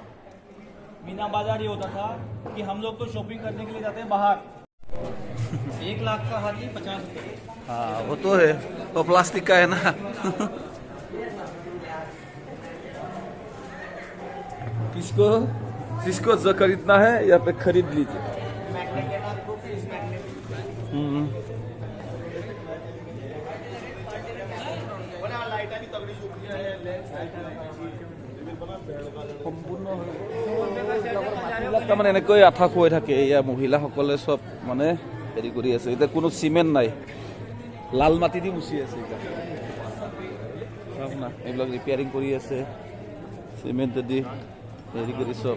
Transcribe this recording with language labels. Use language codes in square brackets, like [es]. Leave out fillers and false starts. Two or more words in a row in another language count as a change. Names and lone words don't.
[hi] मीना बाजार ये होता था कि हम लोग तो शॉपिंग करने के लिए जाते हैं बाहर, 1 लाख का हाथी 50 रुपये। हाँ वो तो है, वो प्लास्टिक का है ना जिसको जो खरीदना है यहाँ पे खरीद लीजिए। [as] মানে এনেকৈ আঠা খুৱাই থাকে এয়া মহিলাসকলে চব মানে হেৰি কৰি আছে এতিয়া কোনো চিমেণ্ট নাই লাল মাটি দি মুচি আছে এইবিলাক ৰিপেয়াৰিং কৰি আছে চিমেণ্ট দি হেৰি কৰি